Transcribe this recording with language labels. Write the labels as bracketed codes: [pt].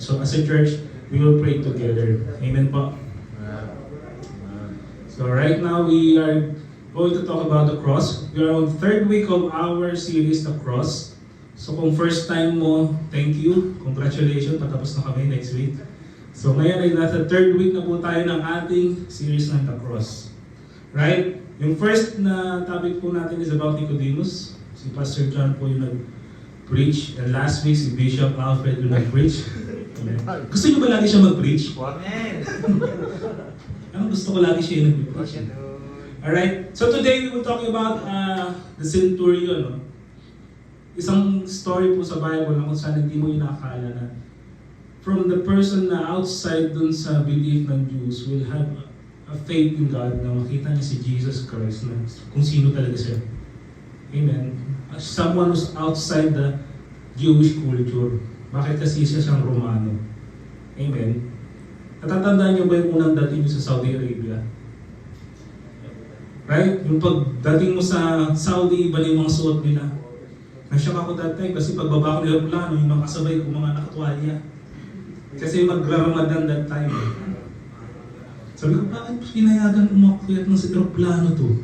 [en] So as a church, we will pray together. Amen po? So right now, we are going to talk about the cross. We are on the third week of our series, The Cross. So [tl] kung first time mo, [en] thank you. [tl] Congratulations, patapos na kami next week. So ngayon ay nasa third week na po tayo ng ating series ng The Cross. Right? Yung first na topic po natin is about Nicodemus. Si Pastor John po yung nag-preach. [en] And last week, [tl] si Bishop Alfred yung nag-preach. Gusto niyo ba lagi siya mag-preach? Amen. Ang gusto ko lagi siya yung nag-preach. [en] Alright, so today we will talk about the centurion. [tl] No? Isang story po sa Bible na kung saan hindi mo inakala na from the person na outside dun sa belief ng Jews [en] will have a faith in God [tl] na makita niya si Jesus Christ na kung sino talaga siya. Amen. [en] As someone who's outside the Jewish culture. [tl] Bakit kasi siya siyang Romano? Amen. Natatandaan niyo ba yung unang dating niyo sa Saudi Arabia? Right? Yung pagdating mo sa Saudi, iba na yung mga suot nila. Nasyak ako that time kasi pagbaba ko ng aeroplano, yung mga kasabay ko mga nakatuwalya. Kasi mag-Ramadan that time. Sabi ko, bakit pinayagan umakyat ng sa aeroplano to?